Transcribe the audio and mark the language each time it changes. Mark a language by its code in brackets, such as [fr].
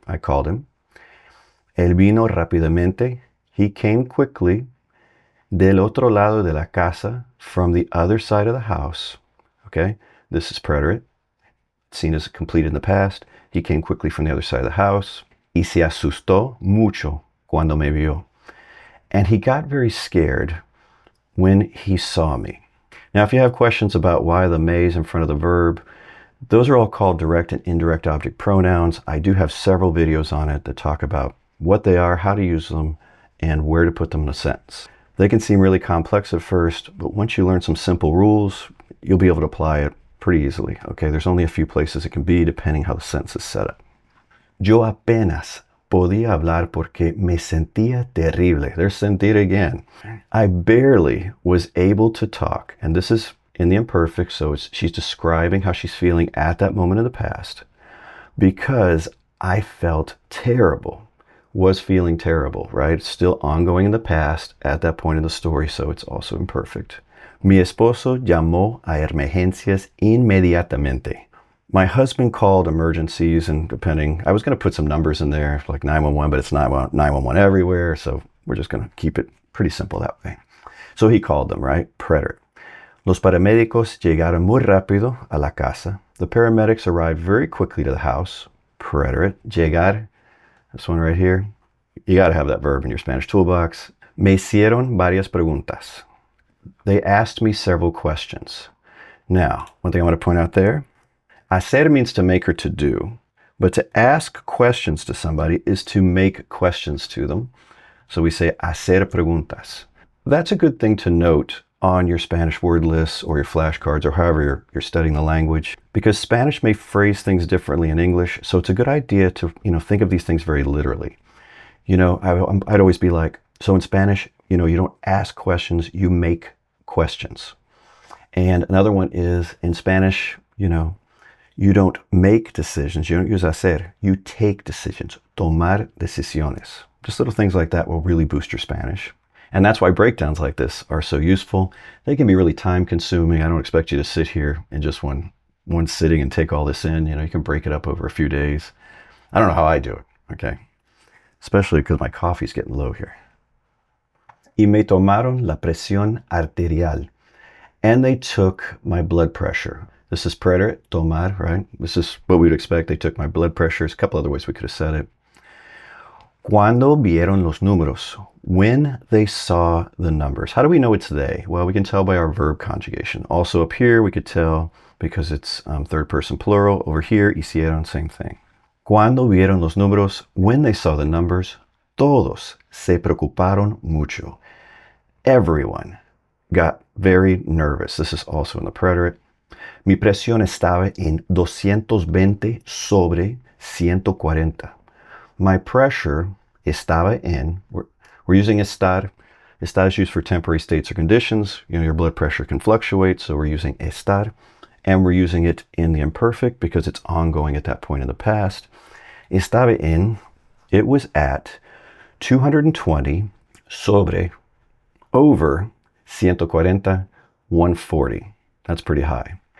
[en] I called him. [es] Él vino rápidamente. [en] He came quickly. [es] Del otro lado de la casa, [en] from the other side of the house. Okay? This is preterite. Seen as complete in the past. He came quickly from the other side of the house. [es] Y se asustó mucho cuando me vio. [en] And he got very scared when he saw me. Now, if you have questions about why the me is in front of the verb, those are all called direct and indirect object pronouns. I do have several videos on it that talk about what they are, how to use them, and where to put them in a sentence. They can seem really complex at first, but once you learn some simple rules, you'll be able to apply it pretty easily. Okay, there's only a few places it can be depending how the sentence is set up. [es] Yo apenas podía hablar porque me sentía terrible. [en] There's sentir again. I barely was able to talk. And this is in the imperfect, so she's describing how she's feeling at that moment in the past. Because I felt terrible. Was feeling terrible, right? Still ongoing in the past at that point in the story, so it's also imperfect. [es] Mi esposo llamó a emergencias inmediatamente. [en] My husband called emergencies, and I was going to put some numbers in there, like 911, but it's not 911 everywhere, so we're just going to keep it pretty simple that way. So he called them, right? Preterite. [es] Los paramédicos llegaron muy rápido a la casa. [en] The paramedics arrived very quickly to the house. Preterite. Llegar. This one right here. You got to have that verb in your Spanish toolbox. [es] Me hicieron varias preguntas. [en] They asked me several questions. Now, one thing I want to point out there. Hacer means to make or to do. But to ask questions to somebody is to make questions to them. So we say hacer preguntas. That's a good thing to note on your Spanish word lists or your flashcards or however you're studying the language, because Spanish may phrase things differently in English. So it's a good idea to, think of these things very literally. I'd always be like, so in Spanish, you don't ask questions, you make questions. And another one is in Spanish, you don't make decisions. You don't use hacer. You take decisions. [es] Tomar decisiones. [en] Just little things like that will really boost your Spanish. And that's why breakdowns like this are so useful. They can be really time consuming. I don't expect you to sit here in just one sitting and take all this in. You can break it up over a few days. I don't know how I do it, okay? Especially because my coffee's getting low here. [es] Y me tomaron la presión arterial. [en] And they took my blood pressure. This is preterite, tomar, right? This is what we'd expect. They took my blood pressure. There's a couple other ways we could have said it. [es] Cuando vieron los números? [en] When they saw the numbers. How do we know it's they? Well, we can tell by our verb conjugation. Also up here, we could tell because it's third person plural. Over here, hicieron, same thing. [es] Cuando vieron los números? [en] When they saw the numbers, [es] todos se preocuparon mucho. [en] Everyone got very nervous. This is also in the preterite. [es] Mi presión estaba en 220 sobre 140. [en] My pressure estaba en, we're using estar. Estar is used for temporary states or conditions. You know, your blood pressure can fluctuate, so we're using estar. And we're using it in the imperfect because it's ongoing at that point in the past. Estaba en, it was at 220 sobre, over 140, 140. That's pretty high.